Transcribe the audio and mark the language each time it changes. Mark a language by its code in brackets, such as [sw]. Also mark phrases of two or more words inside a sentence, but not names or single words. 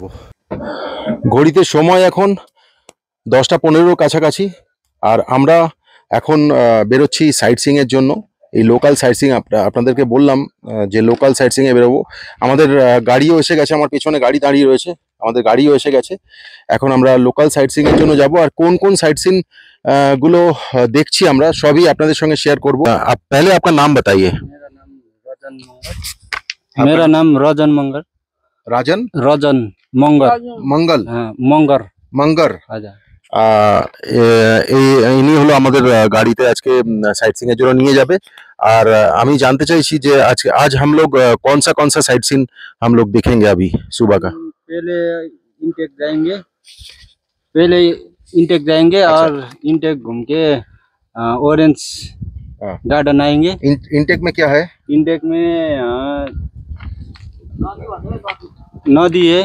[bn] ঘড়িতে সময় এখন 10টা 15 কাছাকাছি, আর আমরা এখন বেরোচ্ছি [en] sight seeing [bn] জন্য। এই [en] local sight seeing [bn] আপনাদেরকে বললাম যে [en] local sight seeing [bn] বেরোবো। আমাদের গাড়িও এসে গেছে, আমার পেছনে গাড়ি দাঁড়িয়ে রয়েছে, আমাদের গাড়িও এসে গেছে। এখন আমরা [en] local sight seeing [bn] জন্য যাব, আর কোন কোন [en] sight seeing [bn] গুলো দেখছি আমরা সবই আপনাদের সঙ্গে শেয়ার করবো। [hi] पहले आपका नाम बताइए। मेरा नाम रजन मंगर। राजन रजन मंगर। मंगल हाँ, मंगर। मंगर। [bn] আচ্ছা। ইনি হলো আমাদের গাড়িতে আজকে [en] sight seeing [bn] এর জন্য নিয়ে যাবে। আর আমি জানতে চাইছি যে [hi] आज हम लोग कौन सा [en] sight seen [hi] हम लोग देखेंगे अभी सुबह का। पहले इंटेक जाएंगे, पहले इंटेक जाएंगे। अच्छा। और इंटेक घूम के ऑरेंज हाँ। गार्डन आएंगे। इंटेक में क्या है? इंटेक में नदी है।